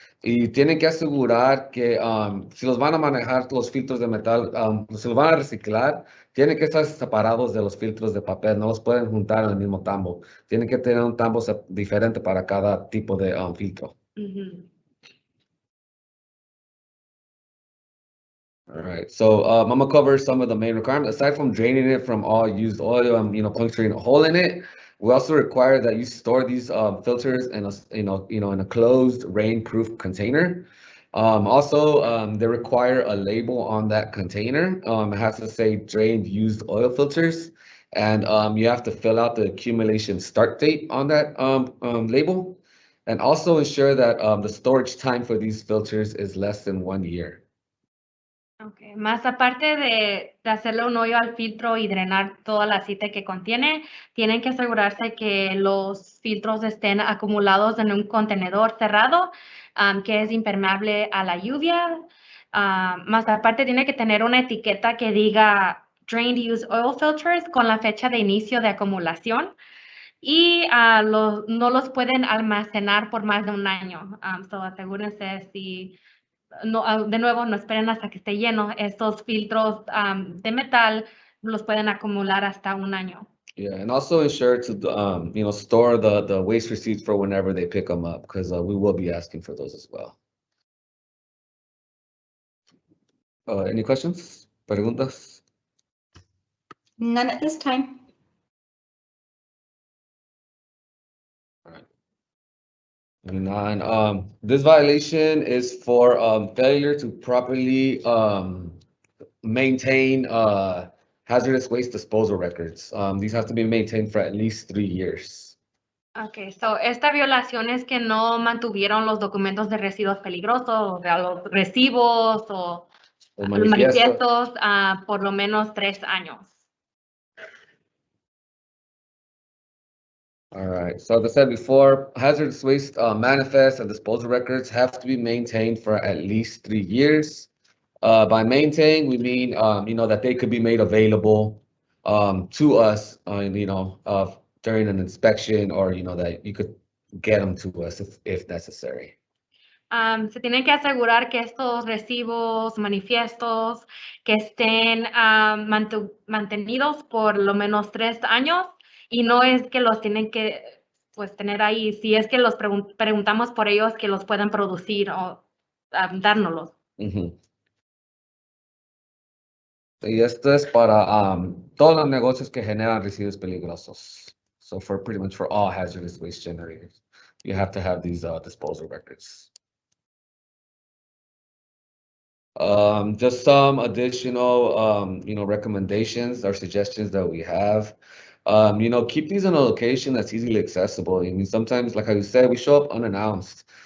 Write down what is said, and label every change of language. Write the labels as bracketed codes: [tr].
[es] Y tienen que asegurar que si los van a manejar los filtros de metal, si los van a reciclar, tienen que estar separados de los filtros de papel. No los pueden juntar en el mismo tambo. Tienen que tener un tambo diferente para cada tipo de filtro. [en] All right, so I'm gonna cover some of the main requirements. Aside from draining it from all used oil and puncturing a hole in it, we also require that you store these filters in a closed, rain-proof container. Also, they require a label on that container. It has to say drained used oil filters, and you have to fill out the accumulation start date on that label, and also ensure that the storage time for these filters is less than 1 year. Okay. [es] Más aparte de hacerle un hoyo al filtro y drenar todo el aceite que contiene, tienen que asegurarse que los filtros estén acumulados en un contenedor cerrado que es impermeable a la lluvia. Más aparte tiene que tener una etiqueta que diga Drained Used Oil Filters con la fecha de inicio de acumulación y no los pueden almacenar por más de un año. So asegúrense si... No, de nuevo, no esperen hasta que esté lleno. Estos filtros de metal los pueden acumular hasta un año. [en] Yeah, and also ensure to store the waste receipts for whenever they pick them up, because we will be asking for those as well. Any questions? [es] Preguntas? [en] None at this time. And this violation is for failure to properly maintain hazardous waste disposal records. These have to be maintained for at least 3 years. [es] Okay, so esta violación es que no mantuvieron los documentos de residuos peligrosos, o sea, los recibos o los manifiestos por lo menos 3 años. [en] All right, so as I said before, hazardous waste manifest and disposal records have to be maintained for at least 3 years. By maintain, we mean, that they could be made available to us, during an inspection, or, that you could get them to us if necessary. [es] Se tienen que asegurar que estos recibos, manifiestos, que estén mantenidos por lo menos 3 años. Y no es que los tienen que tener ahí, si es que los preguntamos por ellos que los puedan producir o dárnoslos. Y esto es para todos los negocios que generan residuos peligrosos. [en] So pretty much for all hazardous waste generators, you have to have these disposal records. Just some additional, recommendations or suggestions that we have. Keep these in a location that's easily accessible. I mean, sometimes, like how you said, we show up unannounced.